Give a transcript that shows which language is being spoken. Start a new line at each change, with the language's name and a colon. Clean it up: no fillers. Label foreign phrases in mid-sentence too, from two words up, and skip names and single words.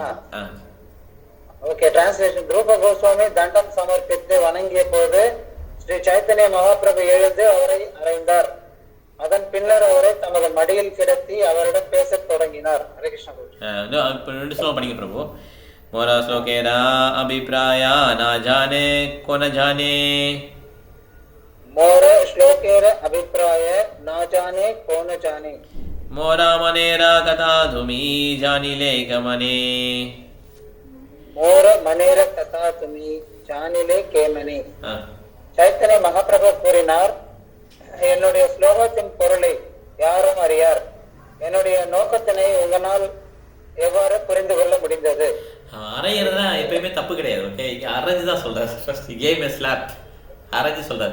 English: okay translation.
Tamil: ரூப கோஸ்வாமி தண்டம் சமர்ப்பித்து வணங்கிய போது ஸ்ரீ சைத்தன்ய மகாபிரபு எழுந்து அவரை அறைந்தார். அதன் பின்னர் அவரை தமது மடியில் கிடத்தி அவரிடம் பேசத் தொடங்கினார். ஹரே கிருஷ்ணா பிரபு. 2 ஸ்லோகம் படிங்க பிரபு.
Bangla: মোর শ্লোকের অভিপ্রায় না জানে কো ন জানে. মোর শ্লোকের অভিপ্রায় না জানে কো ন জানে. মোর মনের কথা তুমি জানিলে কমনে. মোর মনের কথা তুমি জানিলে কেমনে.
Tamil: சைத்தன்ய மகாபிரபு கூறினார், என்னுடைய ஸ்லோகத்தின் பொருளை யாரும் அறியார். என்னுடைய நோக்கத்தினை உங்களால் எவ்வாறு புரிந்து கொள்ள முடிந்தது? அரைகிறதா எப்பயுமே தப்பு கிடையாது. ஓகே, அரைஞ்சு தான் சொல்றாரு.
English: first came slap
Tamil: அரைஞ்சு சொல்றாரு.